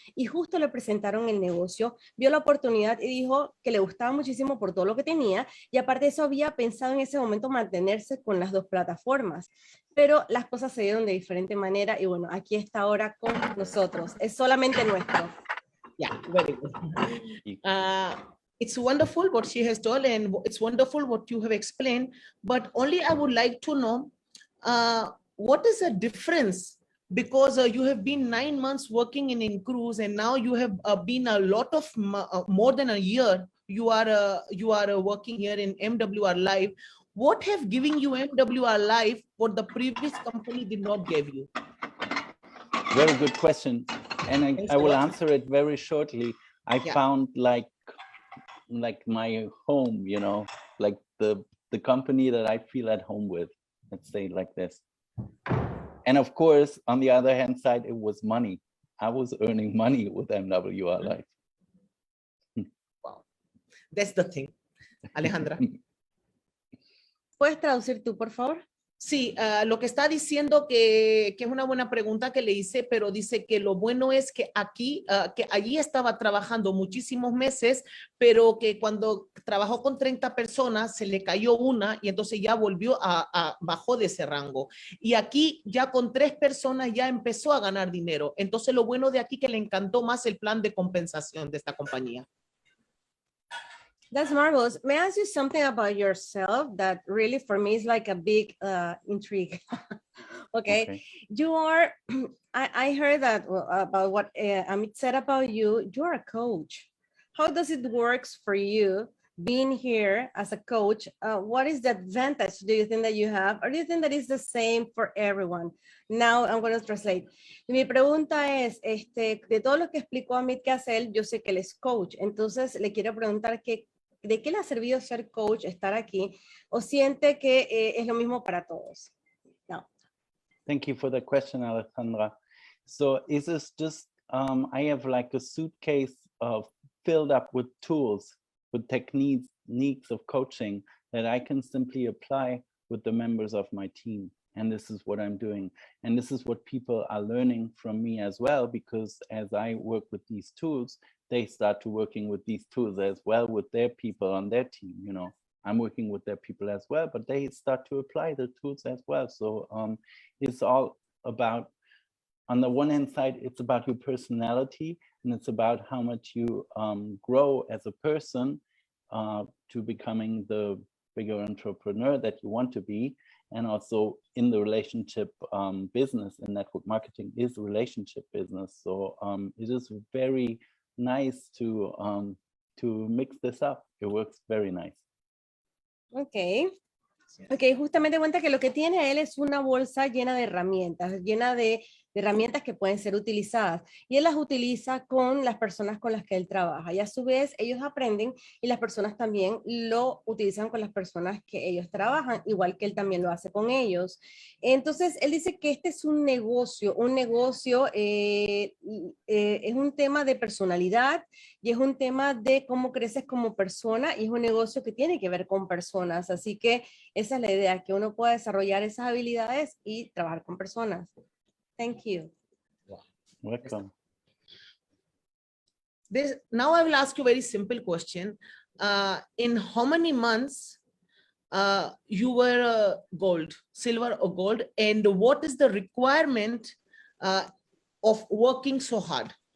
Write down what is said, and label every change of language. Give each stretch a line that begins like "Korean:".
Spanish: Y justo le presentaron el negocio, vio la oportunidad y dijo que le gustaba muchísimo por todo lo que tenía, y aparte de eso había pensado en ese momento mantenerse con las 2 plataformas. Pero las cosas se dieron de diferente manera y bueno, aquí está ahora con nosotros. Es solamente nuestro.
English: Yeah, very good. It's wonderful what she has told, and it's wonderful what you have explained, but only I would like to know what is the difference, because you have been 9 months working in InCruise, and now you have been a lot of more than a year you are working here in MWR Live. What have given you MWR Live what the previous company did not give you? Very good question. And I will answer it very shortly. I found like my home, you know, like the company that I feel at home with, let's say like this. And of course, on the other hand side, it was money. I was earning money with MWR Live. Wow, that's the thing. Alejandra. ¿Puedes traducir tú, por favor? Sí, lo que está diciendo que es una buena pregunta que le hice, pero dice que lo bueno es que aquí, que allí estaba trabajando muchísimos meses, pero que cuando trabajó con 30 personas se le cayó una y entonces ya volvió bajó de ese rango. Y aquí ya con 3 personas ya empezó a ganar dinero. Entonces lo bueno de aquí que le encantó más el plan de compensación de esta compañía. That's marvelous. May I ask you something about yourself that really for me is like a big intrigue? Okay. You are, I heard that about what Amit said about you. You're a coach. How does it work for you being here as a coach? What is the advantage do you think that you have? Or do you think that it's the same for everyone? Now I'm going to translate.
Spanish: Mi pregunta es, de todo lo que explicó Amit que hace él, yo sé que él es coach. Entonces le quiero preguntar ¿de qué le ha servido ser coach, estar aquí? ¿O siente que es lo mismo para todos? No.
English: Thank you for the question, Alejandra. So is this just, I have like a suitcase filled up with tools, with techniques of coaching that I can simply apply with the members of my team. And this is what I'm doing. And this is what people are learning from me as well, because as I work with these tools, they start to working with these tools as well with their people on their team. You know, I'm working with their people as well, but they start to apply the tools as well. So it's all about, on the one hand side, it's about your personality, and it's about how much you grow as a person to becoming the bigger entrepreneur that you want to be. And also in the relationship business, and network marketing is a relationship business. So it is very nice to mix this up. It works very nice. Okay.
Spanish: Ok, justamente cuenta que lo que tiene él es una bolsa llena de herramientas, llena de herramientas que pueden ser utilizadas, y él las utiliza con las personas con las que él trabaja, y a su vez ellos aprenden y las personas también lo utilizan con las personas que ellos trabajan, igual que él también lo hace con ellos. Entonces él dice que este es un negocio es un tema de personalidad y es un tema de cómo creces como persona, y es un negocio que tiene que ver con personas, así que esa es la idea, que uno pueda desarrollar esas habilidades y trabajar con personas.
English: Thank you. Welcome. Now I will ask you a very simple question. In how many months you were gold, silver or gold, and what is the requirement of working so hard?